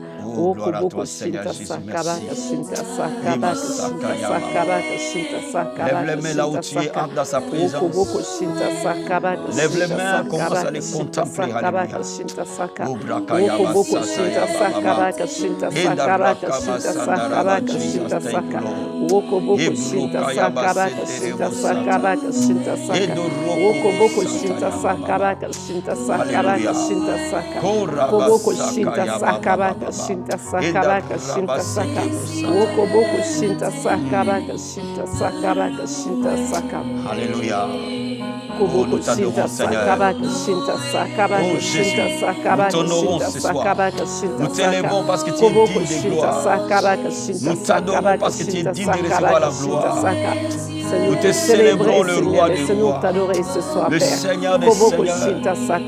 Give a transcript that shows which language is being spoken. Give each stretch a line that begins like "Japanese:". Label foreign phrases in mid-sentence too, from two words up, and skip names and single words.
French: Oh, gloire à toi, Seigneur Jésus, merci. Lève les mains là où tu es, entre dans sa présence. Lève les mains, commence à les contempler. Alléluia. Oh, brakaya basataya baba. Enda brakaba sandara ba,
English: Jesus, thank you, Lord. Ebrokaya basendere bosata. Edo roko bosataya baba. Alléluia. Kora basakaya baba baba. Enda brabaseke bosata. Alléluia.
French: Oh, nous t'adorons, Seigneur. Oh, Jésus, nous t'honorons ce soir. Nous t'élèvons parce que tu es digne de gloire. Nous t'adorons parce que tu es digne de recevoir la gloire. Nous te célébrons le roi des rois, le Seigneur des seigneurs.